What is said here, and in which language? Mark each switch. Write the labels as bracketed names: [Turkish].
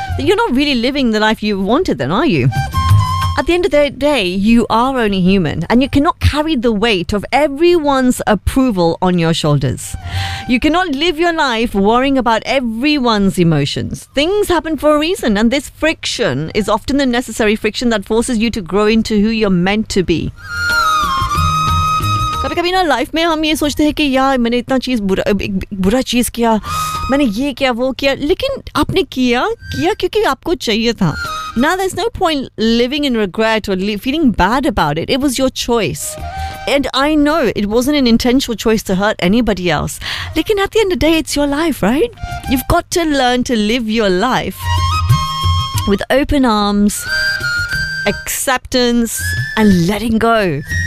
[English] You're not really living the life you wanted then, are you? At the end of the day, you are only human, and you cannot carry the weight of everyone's approval on your shoulders. You cannot live your life worrying about everyone's emotions. Things happen for a reason, and this friction is often the necessary friction that forces you to grow into who you're meant to be. [Hindi] कभी कभी ना life में हम ये सोचते हैं कि यार मैंने इतना चीज़ बुरा चीज़ किया, मैंने ये किया वो किया, लेकिन आपने किया क्योंकि आपको चाहिए था. [English] Now, there's no point living in regret or feeling bad about it. It was your choice. And I know it wasn't an intentional choice to hurt anybody else. Lekin at the end of the day, it's your life, right? You've got to learn to live your life with open arms, acceptance, and letting go.